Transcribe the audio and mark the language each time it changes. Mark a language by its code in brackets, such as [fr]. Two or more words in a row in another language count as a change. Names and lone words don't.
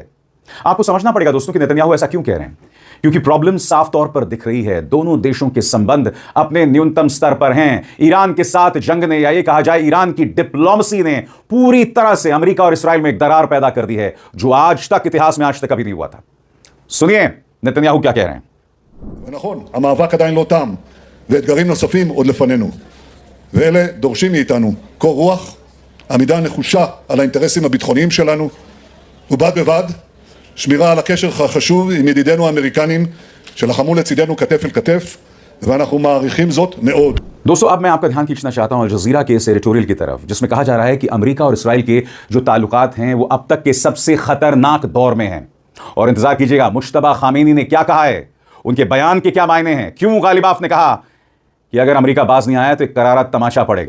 [hi] आपको समझना पड़ेगा दोस्तों कि नेतन्याहू ऐसा क्यों कह रहे हैं, क्योंकि प्रॉब्लम साफ तौर पर दिख रही है। दोनों देशों के संबंध अपने न्यूनतम स्तर पर हैं। ईरान के साथ जंग ने, या ये कहा जाए ईरान की डिप्लोमेसी ने, पूरी तरह से अमेरिका और इस्राएल में एक दरार पैदा कर दी है, जो आज तक इतिहास में आज तक कभी नहीं हुआ था। सुनिए नेतन्याहू क्या कह रहे हैं। [he] ונכון, המאבק עדיין לא תם, ואתגרים נוספים עוד לפנינו. ואלה דורשים מאיתנו קור רוח, עמידה נחושה על האינטרסים הביטחוניים שלנו, ובד בבד שמירה על הקשר החשוב עם ידידינו האמריקנים שלחמו לצידנו כתף אל כתף, ואנחנו מעריכים זאת מאוד. [hi] दोस्तों, अब मैं आपका ध्यान खींचना चाहता हूं अल जज़ीरा के इस एडिटोरियल की तरफ, जिसमें कहा जा रहा है कि अमेरिका और इस्राएल के जो ताल्लुकात हैं वो अब तक के सबसे खतरनाक दौर में हैं। और इंतजार कीजिएगा मुश्तबा खामेनी ने क्या कहा है, उनके बयान के क्या मायने हैं, क्यों गालिबाफ ने कहा कि अगर अमेरिका बाज नहीं आया तो एक करारा तमाशा पड़ेगा।